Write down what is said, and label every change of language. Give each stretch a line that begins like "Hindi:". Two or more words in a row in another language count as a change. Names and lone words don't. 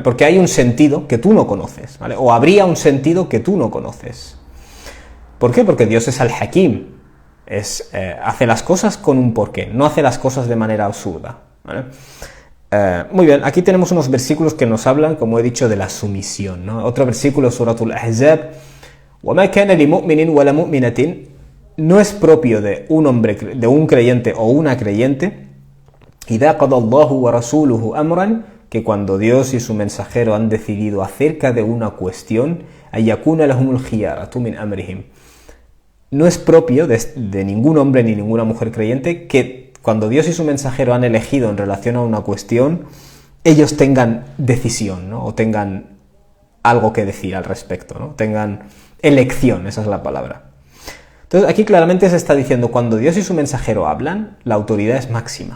Spanish: Porque hay un sentido que tú no conoces, ¿vale? O habría un sentido que tú no conoces. ¿Por qué? Porque Dios es al-Hakim, hace las cosas con un porqué, no hace las cosas de manera absurda, ¿vale? Muy bien, aquí tenemos unos versículos que nos hablan, como he dicho, de la sumisión, ¿no? Otro versículo, Suratul Ahzab,
Arabic: وَمَا كَانَ لِمُؤْمِنٍ وَلَا مُؤْمِنَةٍ,
Spanish: no es propio de un hombre, de un creyente o una creyente,
Arabic: إِذَا قَضَى اللَّهُ وَرَسُولُهُ أَمْرًا,
Spanish: que cuando Dios y su mensajero han decidido acerca de una cuestión,
Arabic: أَن يَكُونَ لَهُمُ الْخِيَارَةُ مِنْ أَمْرِهِمْ,
Spanish: no es propio de ningún hombre ni ninguna mujer creyente que cuando Dios y su mensajero han elegido en relación a una cuestión, ellos tengan decisión, ¿no? O tengan algo que decir al respecto, ¿no? Tengan elección, esa es la palabra. Entonces aquí claramente se está diciendo, cuando Dios y su mensajero hablan, la autoridad es máxima.